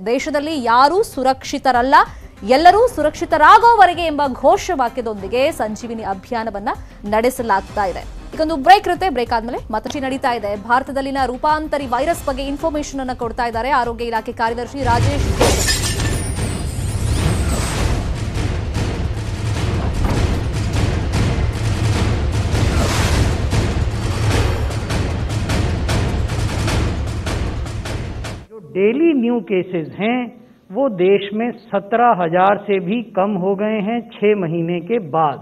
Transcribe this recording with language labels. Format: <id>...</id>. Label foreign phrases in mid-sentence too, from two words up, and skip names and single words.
<kn>ದೇಶದಲ್ಲಿ ಯಾರೂ ಸುರಕ್ಷಿತರಲ್ಲ, ಎಲ್ಲರೂ ಸುರಕ್ಷಿತರಾಗೋವರೆಗೆ ಎಂಬ ಘೋಷವಾಕ್ಯದೊಂದಿಗೆ ಸಂಜೀವಿನಿ ಅಭಿಯಾನವನ್ನ ನಡೆಸಲಾಗ್ತಾ ಇದೆ. ಈಗೊಂದು ಬ್ರೇಕ್ ಇರುತ್ತೆ. ಬ್ರೇಕ್ ಆದ್ಮೇಲೆ ಮತ್ತಷ್ಟು ನಡೀತಾ ಇದೆ. ಭಾರತದಲ್ಲಿನ ರೂಪಾಂತರಿ ವೈರಸ್ ಬಗ್ಗೆ ಇನ್ಫಾರ್ಮೇಶನ್ ಅನ್ನು ಕೊಡ್ತಾ ಇದ್ದಾರೆ ಆರೋಗ್ಯ ಇಲಾಖೆ ಕಾರ್ಯದರ್ಶಿ ರಾಜೇಶ್ ಜೋಶಿ.</kn> <hi>जो</hi> <en>daily new cases</en> <hi>हैं वो देश में 17,000 से भी कम हो गए हैं 6 महीने के बाद।</hi>